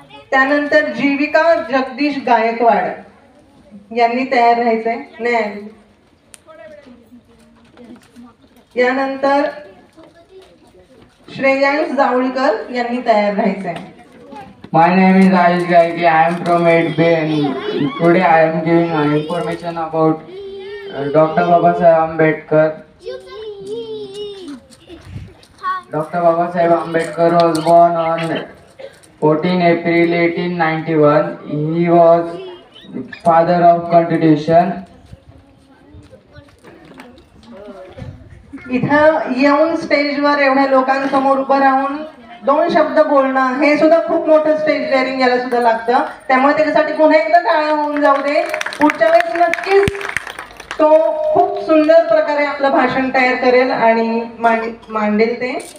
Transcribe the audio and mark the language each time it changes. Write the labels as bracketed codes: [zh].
[mr] त्यानंतर जीविका जगदीश गायकवाड यांनी तयार राहायचंय. यानंतर श्रेयांश जावळीकर यांनी तयार राहायचंय. [en] My name is Ayush Gaiki. I am from 8B and today I am giving information about Dr. Babasaheb Ambedkar. Dr. Babasaheb Ambedkar was born on 14 April 1891. He was father of Constitution. [mr] इथं येऊन स्टेजवर एवढ्या लोकांसमोर उभं राहून 2 शब्द बोलणं हे सुद्धा खूप मोठं स्टेज डेअरिंग याला सुद्धा लागतं. त्यामुळे त्याच्यासाठी पुन्हा एकदा टाळ्या होऊन जाऊ दे. पुढच्या वेळेस नक्कीच तो खूप सुंदर प्रकारे आपलं भाषण तयार करेल आणि मांडेल ते.